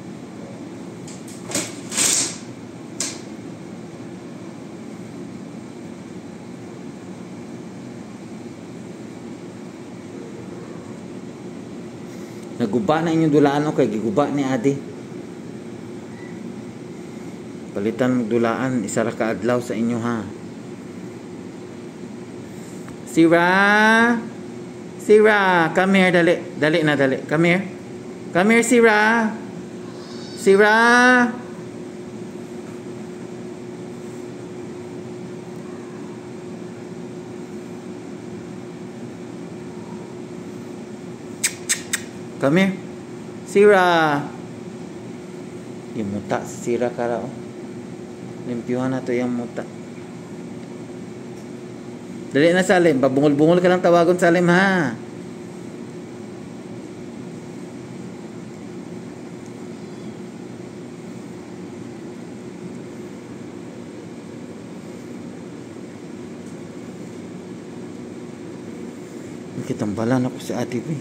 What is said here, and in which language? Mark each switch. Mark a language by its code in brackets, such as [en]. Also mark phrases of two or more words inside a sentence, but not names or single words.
[ceb] Naguba na inyong dulaan o kay giguba ni Adi. Palitan magdulaan, isa ra ka adlaw sa inyo ha. Sira. Sira, [en] come here [ceb] dali. Dali na dali. [en] Come here. Come here Sira. Sira. Come here. Sira. [ceb] Yung muta si Sira kara oh. Limpyuhan na to yung muta. Dali na Salim. Babungol-bungol ka lang tawagon Salim ha. Kitambalan ako si Ate P.